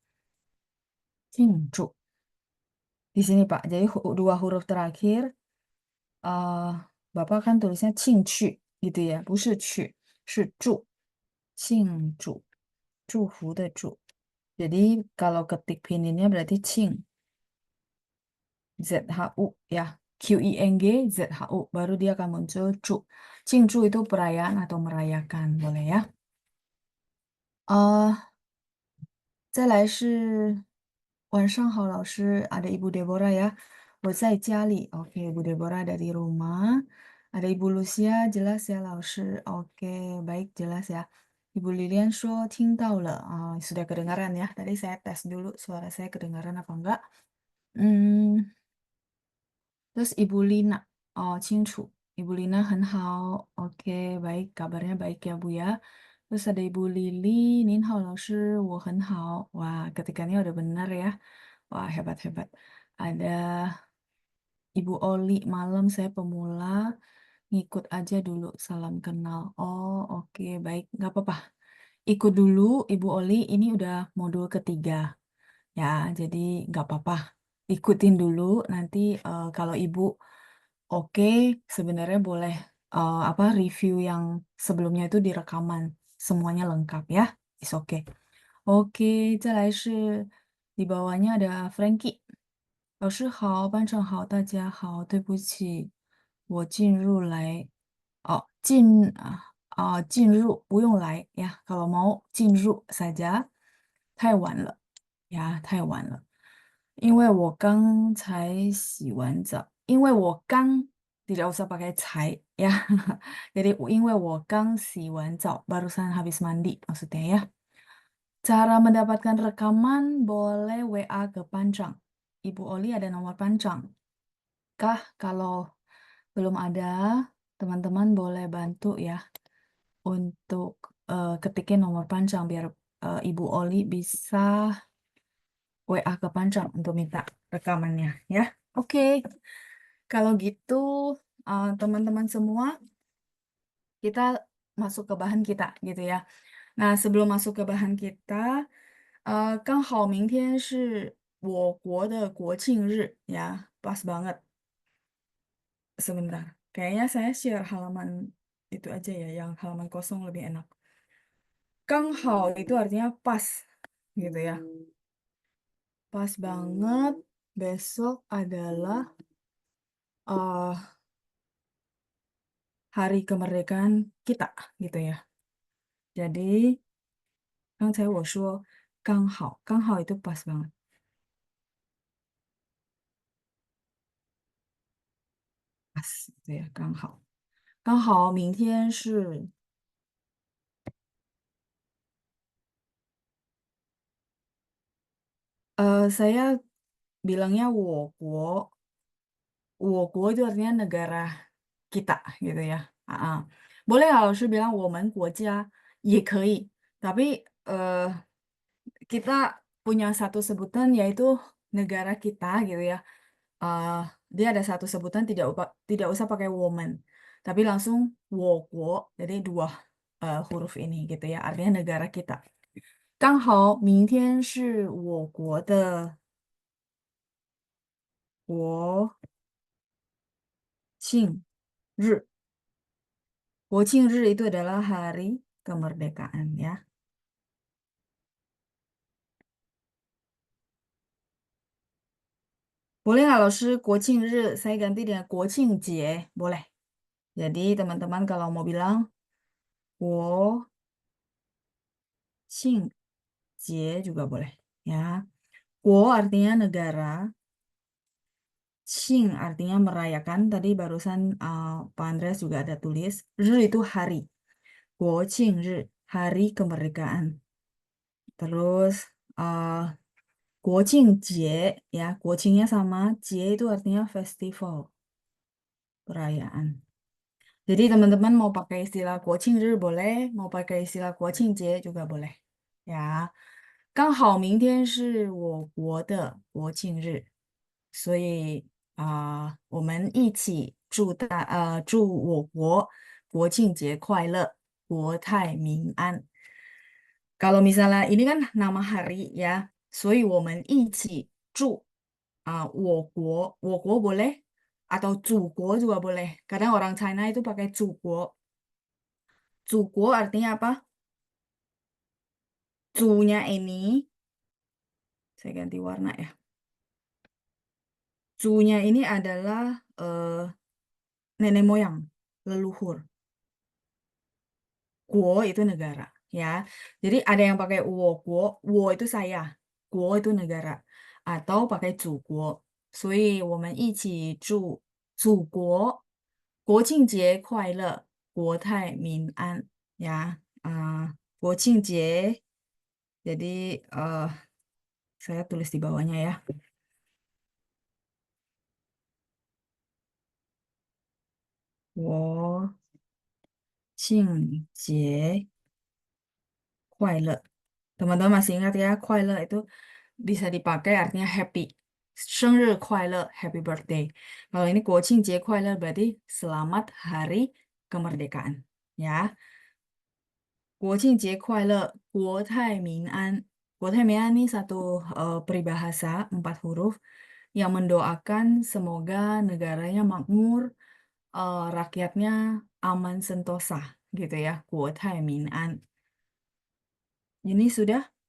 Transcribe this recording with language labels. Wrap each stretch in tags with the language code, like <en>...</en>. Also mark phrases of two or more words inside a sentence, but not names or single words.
<id>庆祝 di sini Pak. Jadi dua huruf terakhir Bapak kan tulisnya 庆去 gitu ya,</id> <zh>不是去，是祝，庆祝，祝福的祝.</zh> <id>Jadi kalau ketik pininnya berarti</id> <zh>庆祝</zh> <id>ya,</id> <zh>庆祝,</zh> <id>baru dia akan muncul 祝. 庆祝 itu perayaan atau merayakan, boleh ya.</id> <zh>再来是晚上好，老师 ，</zh> <id>ada Ibu Deborah ya.</id> <zh>我在家里,</zh> <id>Ibu Deborah ada di rumah. Ada Ibu Lucia, jelas ya 老师. Oke, baik jelas ya. Ibu Lilian</id> <zh>说听到了,</zh> <id>sudah kedengaran ya. Tadi saya tes dulu suara saya kedengaran apa enggak. Hmm, terus Ibu Lina,</id> <zh>清楚. Ibu Lina 很好,</zh> <id>baik, kabarnya baik ya Bu ya. Terus ada Ibu Lili,</id> <zh>您好老师，我很好.</zh> <id>Wah, ketikannya udah benar ya. Wah, hebat-hebat. Ada Ibu Oli, malam saya pemula, ngikut aja dulu, salam kenal. Oh, oke, baik, nggak apa-apa. Ikut dulu, Ibu Oli, ini udah modul ketiga. Ya, jadi nggak apa-apa. Ikutin dulu, nanti kalau Ibu oke, sebenarnya boleh apa review yang sebelumnya itu direkaman. Semuanya lengkap ya. Is oke. Oke,</id> <zh>再来是</zh> <id>di bawahnya ada Frankie.</id> <zh>老师好，班长好，对不起，我进入来，进入不用来呀，</zh> <id>kalau mau</id> <zh>进入 saja， 太晚了呀，太晚了。因为我刚才洗完澡，因为我刚</zh> <id>tidak usah pakai</id> <zh>才 ya.</zh> <id>Jadi</id> <zh>因为我刚洗完澡</zh> <id>barusan habis mandi maksudnya ya. Cara mendapatkan rekaman boleh WA ke Pancang. Ibu Oli ada nomor Pancang. Kah kalau belum ada, teman-teman boleh bantu ya untuk ketikin nomor Pancang biar Ibu Oli bisa WA ke Pancang untuk minta rekamannya ya. Oke. Kalau gitu teman-teman semua kita masuk ke bahan kita gitu ya. Nah, sebelum masuk ke bahan kita,</id> <zh>刚好明天是我国的国庆日</zh> <id>ya, pas banget. Sebentar, kayaknya saya share halaman itu aja ya, yang halaman kosong lebih enak. 刚好 itu artinya pas gitu ya. Pas banget besok adalah eh hari kemerdekaan kita gitu ya. Jadi,</id> <zh>刚才我说刚好，刚好</zh> <id>itu pas banget. Pas gitu ya,</id> <zh>刚好。刚好明天是</zh> <id>saya bilangnya 我国 itu artinya negara kita gitu ya. Boleh kalau langsung bilang</id> <zh>我们国家 也可以,</zh> <id>tapi kita punya satu sebutan yaitu negara kita gitu ya. Eh, dia ada satu sebutan tidak usah pakai woman, tapi langsung 我国, jadi dua huruf ini gitu ya, artinya negara kita.</id> <zh>刚好明天是我国的国庆日。</zh> <id>国庆日 itu adalah hari kemerdekaan ya. Boleh nggak 老师 国庆日 saya ganti dengan 国庆节 boleh. Jadi teman-teman kalau mau bilang 国庆节 juga boleh ya. 国 artinya negara, 庆 artinya merayakan. Tadi barusan Pak Andreas juga ada tulis. 日 itu hari. 国庆日 hari kemerdekaan. Terus 国庆节 ya, 国庆nya sama, 节 itu artinya festival, perayaan. Jadi teman-teman mau pakai istilah 国庆日 boleh, mau pakai istilah 国庆节 juga boleh. Ya,</id> <zh>刚好明天是我国的国庆日，所以我们一起祝我国国庆节快乐，国泰民安。</zh> <id>Kalau misalnya ini kan nama hari ya,</id> <zh>所以我们一起祝 我国</zh> <id>boleh atau</id> <zh>祖国</zh> <id>juga boleh. Kadang orang China itu pakai 祖国. 祖国 artinya apa? 祖nya ini, saya ganti warna ya. 祖nya ini adalah nenek moyang, leluhur. 国 itu negara ya. Jadi ada yang pakai 我itu saya, 国 itu negara, atau pakai 祖国.</id> <zh>所以我们一起祝祖国国庆节快乐，国泰民安 ya. 国庆节.</zh> <id>Jadi saya tulis di bawahnya ya.</id> <zh>国庆节快乐.</zh> <id>Teman-teman masih ingat ya, 快乐 itu bisa dipakai artinya happy.</id> <zh>生日快乐,</zh> <en>happy birthday.</en> <id>Kalau ini 国庆节快乐 berarti selamat hari kemerdekaan. Ya.</id> <zh>国庆节快乐, 国泰民安.</zh> <id>国泰民安 ini satu peribahasa 4 huruf yang mendoakan semoga negaranya makmur, rakyatnya aman sentosa gitu ya.</id> <zh>国泰民安.</zh> <id>Ini sudah.</id>